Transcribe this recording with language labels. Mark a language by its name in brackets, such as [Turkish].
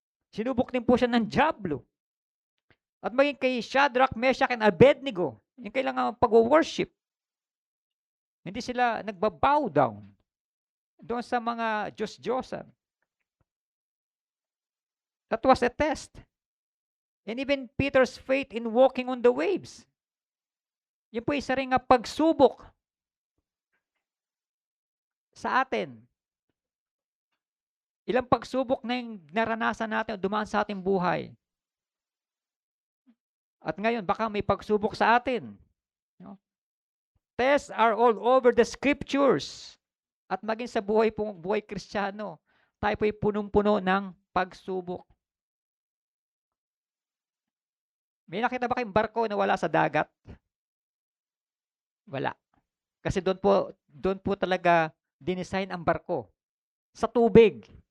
[Filipino] Sinubok din po siya ng diablo. At maging kay Shadrach, Meshach, and Abednego, yung kailangan pag-worship. Hindi sila nagbabow down doon sa mga Diyos-Diyosan. [English] That was a test. And even Peter's faith in walking on the waves. [Filipino] Yun po isa rin pagsubok sa atin. Ilang pagsubok na yung naranasan natin o dumaan sa ating buhay. At ngayon, baka may pagsubok sa atin. No? [English] Tests are all over the scriptures. [Filipino] At maging sa buhay Kristiyano, tayo po'y punong-puno ng pagsubok. May nakita ba kayong barko na wala sa dagat? Wala. Kasi doon po talaga dinesign ang barko. Sa tubig.